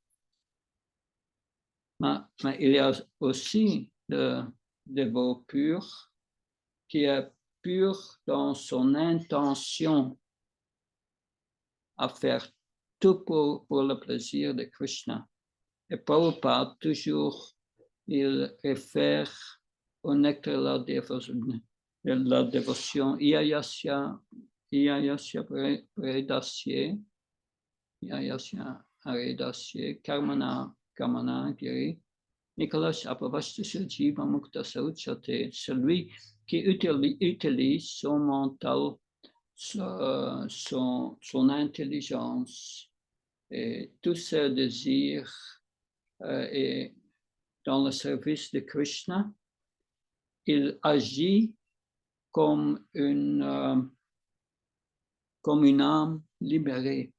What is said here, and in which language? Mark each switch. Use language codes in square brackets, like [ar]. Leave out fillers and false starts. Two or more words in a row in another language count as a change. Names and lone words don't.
[fr] Mais il y a aussi le dévot pur qui est pur dans son intention à faire tout pour le plaisir de Krishna. Et Prabhupada, toujours, il réfère au nectar de la dévotion, [sa] Iyayasya Aredasye, Karmana Kamana Giri, Nicolas Apavastasya Jiva Mukta Sauchate, [fr] celui qui utilise son mental, son intelligence et tous ses désirs et dans le service de Krishna, il agit comme une âme libérée.